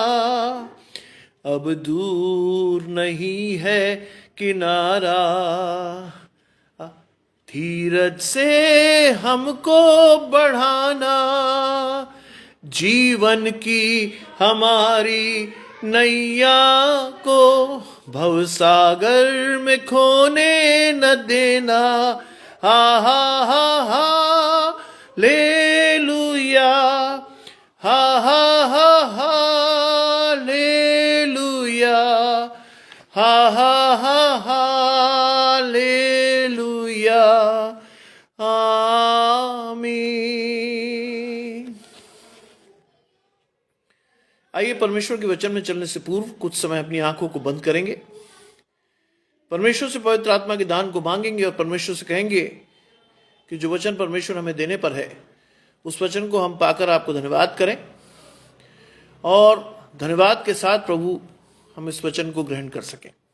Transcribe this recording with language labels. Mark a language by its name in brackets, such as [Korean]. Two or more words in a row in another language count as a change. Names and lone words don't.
[Hindi] अब दूर नहीं है किनारा, धीरज से हमको बढ़ाना, जीवन की हमारी नैया को भवसागर में खोने न देना, हा ले लुया, हा ले लुया, हा ले लुया, आमीन। आइए परमेश्वर के वचन में चलने से पूर्व कुछ समय अपनी आंखों को बंद करेंगे, परमेश्वर से पवित्र आत्मा के दान को मांगेंगे और परमेश्वर से कहेंगे कि जो वचन परमेश्वर हमें देने पर है उस वचन को हम पाकर आपको धन्यवाद करें, और धन्यवाद के साथ प्रभु हम इस वचन को ग्रहण कर सकें।